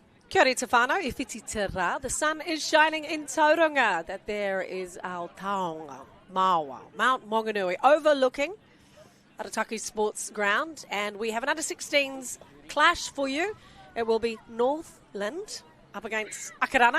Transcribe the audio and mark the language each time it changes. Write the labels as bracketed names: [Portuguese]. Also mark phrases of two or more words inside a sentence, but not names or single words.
[Māori] Kia ora te whānau, e whiti te rā. [English] The sun is shining in Tauranga. That there is our taonga, Maua, Mount Maunganui, overlooking Arataki Sports Ground. And we have an under-16s clash for you. It will be Northland up against Akarana.